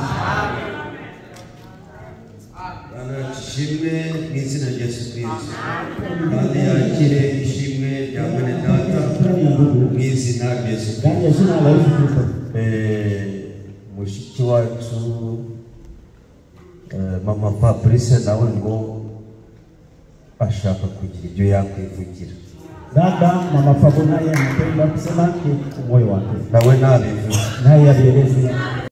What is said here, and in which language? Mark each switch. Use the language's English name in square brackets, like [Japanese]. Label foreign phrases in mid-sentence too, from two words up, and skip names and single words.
[Kinyarwanda] Bana ishimwe mu izina rya Yesu Kristo kandi yakire ishimwe rya mwene data mu izina rya Yesu Kristo. Mushiki wacu mama Fabrice nawe ngo ashaka kugira ibyo yakwivugira. [Swahili] Dada mama Fabrice naye anapenda kusema kwa moyo wake. [Kinyarwanda] Nawe nabivuze. [Swahili] Naye abieleze.